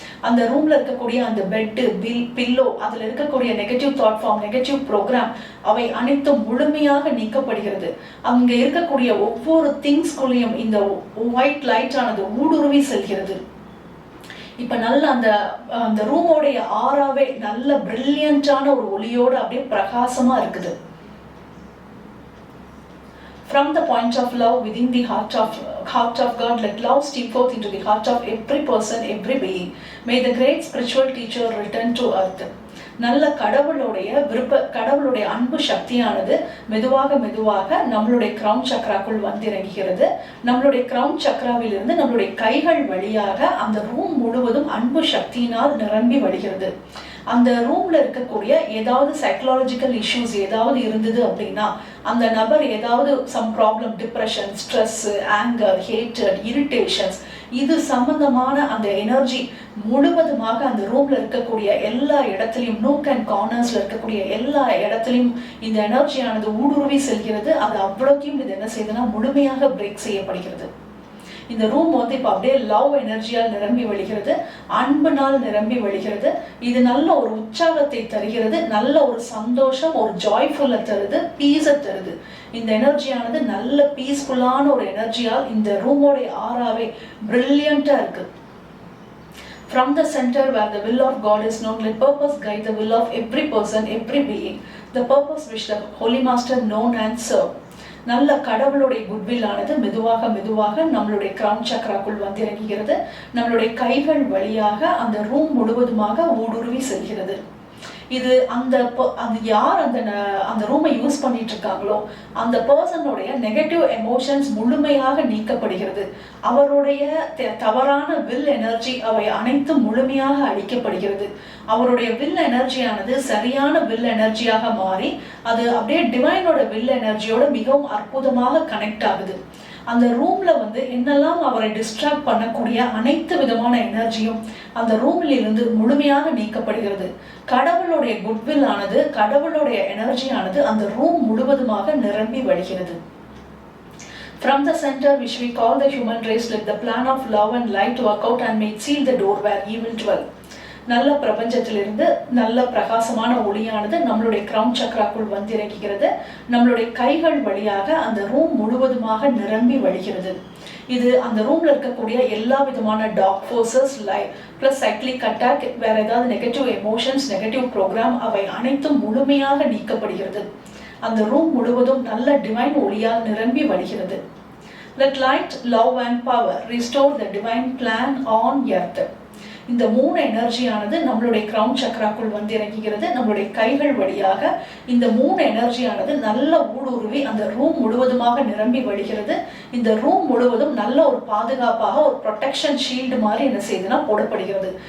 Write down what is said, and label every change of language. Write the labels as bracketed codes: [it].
[ta] அந்த ரூம்ல இருக்கக்கூடிய அந்த பெட்டு, பில்லோ, அதுல இருக்கக்கூடிய negative thought form, negative program அவை அனைத்தும் முழுமையாக நீக்கப்படுகிறது. அங்க இருக்கக்கூடிய ஒவ்வொரு திங்ஸ்குள்ளேயும் இந்த ஒயிட் லைட் ஆனது ஊடுருவி செல்கிறது. இப்ப நல்ல அந்த ரூமோடைய ஆறாவே நல்ல பிரில்லியண்டான ஒரு ஒளியோடு அப்படியே பிரகாசமா இருக்குது. [en] From the point of love within the heart of God, let love steam forth into the heart of every person, every being. May the great spiritual teacher return to earth. [ta] நல்ல கடவுளுடைய அன்பு சக்தியானது மெதுவாக மெதுவாக நம்மளுடைய கிரவுன் சக்கராக்குள் வந்து இறங்குகிறது. நம்மளுடைய கிரவுன் சக்கராவிலிருந்து நம்மளுடைய கைகள் வழியாக அந்த ரூம் முழுவதும் அன்பு சக்தியினால் நிரம்பி வழிகிறது. அந்த ரூம்ல இருக்கக்கூடிய ஏதாவது சைக்கலாஜிக்கல் இஷ்யூஸ் ஏதாவது இருந்தது அப்படின்னா, அந்த நபர் ஏதாவது some problem, depression, stress, anchor, hated, irritations, இது சம்பந்தமான அந்த எனர்ஜி முழுவதுமாக அந்த ரூம்ல இருக்கக்கூடிய எல்லா இடத்துலையும், நூக் அண்ட் கார்னர்ஸ்ல இருக்கக்கூடிய எல்லா இடத்துலையும் இந்த எனர்ஜியானது ஊடுருவி செல்கிறது. அது அவ்வளோத்தையும் இது என்ன செய்யுதுன்னா முழுமையாக பிரேக் செய்யப்படுகிறது. இந்த ரூம் வந்து இப்போ அப்படியே லவ் எனர்ஜியால் நிரம்பி வழிகிறது, அன்புனால் நிரம்பி வழிகிறது. இது நல்ல ஒரு உற்சாகத்தை தருகிறது, நல்ல ஒரு சந்தோஷம், ஒரு ஜாய்ஃபுல்லை தருது, பீஸை தருது. இந்த எனர்ஜியானது நல்ல பீஸ்ஃபுல்லான ஒரு எனர்ஜியால் இந்த ரூமோடைய ஆறாவே பிரில்லியண்டா இருக்கு. [en] From the center where the will of God is known, let purpose guide the will of every person, every being. The purpose which the Holy Master known and serve. [ta] நல்ல கடவுளுடைய குட்வில் ஆனது மெதுவாக மெதுவாக நம்மளுடைய கிரவுன் சக்கராக்குள் வந்து இறங்குகிறது. நம்மளுடைய கைகள் வழியாக அந்த ரூம் முழுவதுமாக ஊடுருவி செல்கிறது. இது அந்த யார் அந்த ரூமை யூஸ் பண்ணிட்டு இருக்காங்களோ அந்த பர்சனுடைய நெகட்டிவ் எமோஷன்ஸ் முழுமையாக நீக்கப்படுகிறது. அவருடைய தவறான வில் எனர்ஜி அவை அனைத்தும் முழுமையாக அழிக்கப்படுகிறது. அவருடைய வில் எனர்ஜியானது சரியான வில் எனர்ஜியாக மாறி அது அப்படியே டிவைனோட வில் எனர்ஜியோட மிகவும் அற்புதமாக கனெக்ட் ஆகுது. அந்த ரூம்ல வந்து என்னெல்லாம் அவரை டிஸ்ட்ராக்ட் பண்ணக்கூடிய அனைத்து விதமான எனர்ஜியும் அந்த ரூமில் இருந்து முழுமையாக நீக்கப்படுகிறது. கடவுளுடைய குட்வில் ஆனது, கடவுளுடைய எனர்ஜி ஆனது அந்த ரூம் முழுவதுமாக நிரம்பி வழிகிறது. [en] From the center which we call the human race, let the plan of love and light work out and may seal the door where evil dwell. [ta] நல்ல பிரபஞ்சத்திலிருந்து நல்ல பிரகாசமான ஒளியானது நம்மளுடைய கிரவுன் சக்கராக்குள் வந்து இறங்குகிறது. நம்மளுடைய கைகள் வழியாக அந்த ரூம் முழுவதுமாக நிரம்பி வழிகிறது. இது அந்த ரூம்ல இருக்கக்கூடிய எல்லா விதமான dark forces plus cyclic attack, வேற ஏதாவது நெகட்டிவ் எமோஷன்ஸ், நெகட்டிவ் ப்ரோக்ராம் அவை அனைத்தும் முழுமையாக நீக்கப்படுகிறது. அந்த ரூம் முழுவதும் நல்ல டிவைன் ஒளியால் நிரம்பி வழிகிறது. [en] Let light, love and power restore the divine plan on earth. [ta] இந்த மூணு எனர்ஜியானது நம்மளுடைய கிரவுன் சக்கராக்குள் வந்து இறங்குகிறது. நம்மளுடைய கைகள் வழியாக இந்த மூணு எனர்ஜியானது நல்ல ஊடுருவி அந்த ரூம் முழுவதுமாக நிரம்பி வழிகிறது. இந்த ரூம் முழுவதும் நல்ல ஒரு பாதுகாப்பாக ஒரு ப்ரொடெக்ஷன் ஷீல்டு மாதிரி என்ன செய்யுதுன்னா போடப்படுகிறது.